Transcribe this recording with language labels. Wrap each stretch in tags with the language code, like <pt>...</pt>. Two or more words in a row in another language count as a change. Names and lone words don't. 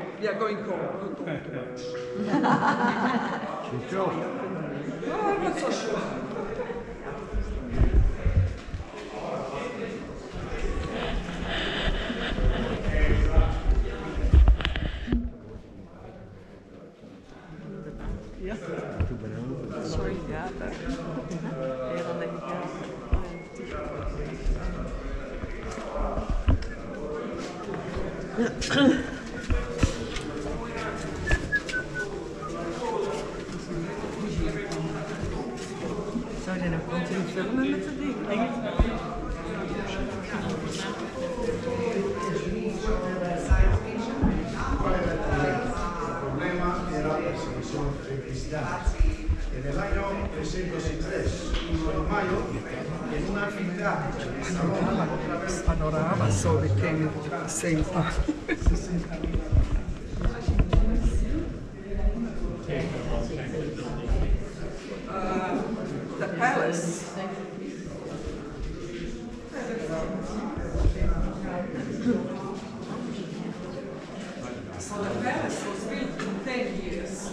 <en>We are going home. You talk too much. No, I'm not so sure. Sorry,</en> <nl>ja, daar. Ja, dan denk ik, ja. Zou je nou continu filmen met het ding?</nl> <it>E nell'anno 303, in maio, in una città Panorama,</it> <en>so we came at the same time. The palace. So the palace was built in 10 years.</en>